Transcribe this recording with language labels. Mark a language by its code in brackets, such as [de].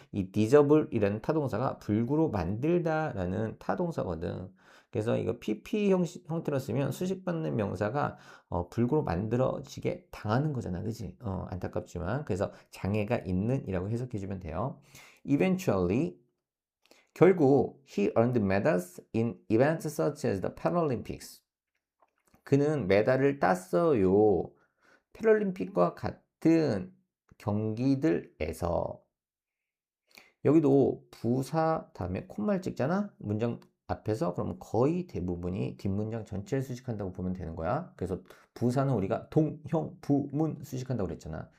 [ko] 이 disable 이라는 타동사가 불구로 만들다 라는 타동사거든. 그래서 이거 PP 형태로 쓰면 수식받는 명사가 불구로 만들어지게 당하는 거잖아. 그지? 안타깝지만. 그래서 장애가 있는 이라고 해석해주면 돼요. [en] Eventually, [ko] 결국 [en] he earned medals in events such as the Paralympics. [ko] 그는 메달을 땄어요. 패럴림픽과 같은 경기들에서. 여기도 부사 다음에 콤마를 찍잖아. 문장 앞에서 그럼 거의 대부분이 뒷문장 전체를 수식한다고 보면 되는 거야. 그래서 부사는 우리가 동, 형, 부, 문 수식한다고 그랬잖아.